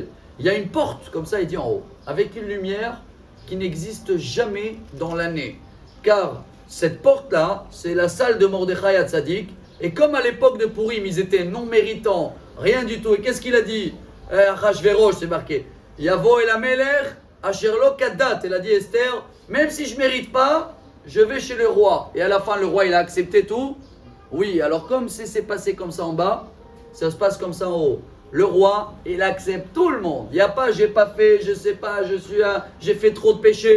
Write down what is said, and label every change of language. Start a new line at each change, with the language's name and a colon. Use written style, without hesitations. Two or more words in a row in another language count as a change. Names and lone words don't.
French: Il y a une porte, comme ça il dit en haut, avec une lumière qui n'existe jamais dans l'année. Car cette porte-là, c'est la salle de Mordechai Hatzadik. Et comme à l'époque de Purim, ils étaient non méritants, rien du tout. Et qu'est-ce qu'il a dit? Achashverosh, c'est marqué.
Hebrew: יבוא אל המלך, אשר לא כדת.
French: Elle a dit Esther, même si je ne mérite pas, je vais chez le roi. Et à la fin, le roi, il a accepté tout. Oui, alors comme c'est passé comme ça en bas, ça se passe comme ça en haut. Le roi, il accepte tout le monde. Il n'y a pas, j'ai pas fait, je sais pas, j'ai fait trop de péchés.